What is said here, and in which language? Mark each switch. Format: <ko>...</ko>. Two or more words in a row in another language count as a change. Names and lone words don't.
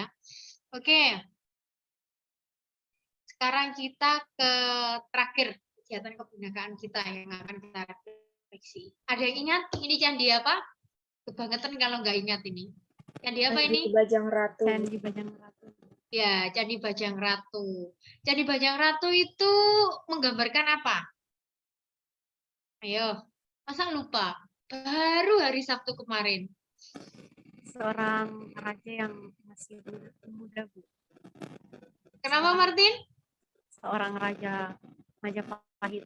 <id>Oke, sekarang kita ke terakhir kegiatan kebinekaan kita yang akan kita refleksi. Ada yang ingat ini candi apa? Kebangetan kalau nggak ingat ini. Candi apa ini? Bajang Ratu. Candi Bajang Ratu. Ya, Candi Bajang Ratu. Candi Bajang Ratu itu menggambarkan apa? Ayo, masa lupa? Baru hari Sabtu kemarin. Seorang raja yang masih muda, Bu. Kenapa, Martin? Seorang raja Majapahit.</id>